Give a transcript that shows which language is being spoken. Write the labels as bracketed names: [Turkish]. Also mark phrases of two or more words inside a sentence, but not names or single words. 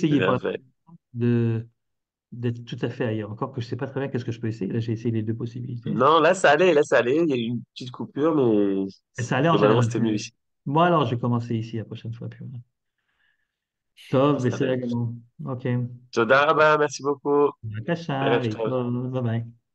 [French] C'est essayer pour bien la fait. de d'être tout à fait ailleurs. Encore que je ne sais pas très bien qu'est-ce que je peux essayer. Là, j'ai essayé les deux possibilités. Non, là, ça allait, là, ça allait. Il y a eu une petite coupure, mais Et ça allait en globalement, général. c'était mieux ici. Moi, alors, je vais commencer ici la prochaine fois. Puis voilà. Tov, Ça va. [Hebrew] בסדר גמור. אוקיי. תודה רבה, [French] merci beaucoup. [Hebrew] בבקשה, ערב טוב. להתראות, [English] bye bye.